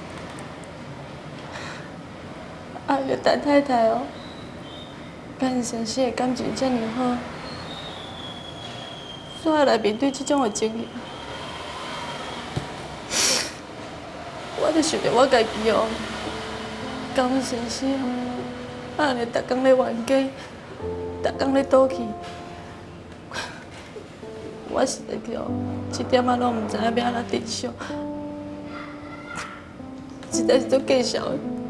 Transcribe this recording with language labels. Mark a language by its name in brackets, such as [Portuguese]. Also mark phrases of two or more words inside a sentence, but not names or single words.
[Min Nan Chinese] 个陈太太哦，甲因先生的感情遮尔好，煞要来面对这种的情形，我就想着我家己哦，甲阮先生安尼逐工咧冤家，逐工咧赌气，我实在是哦，一点仔拢毋知影要安怎珍惜，实在是足计笑的。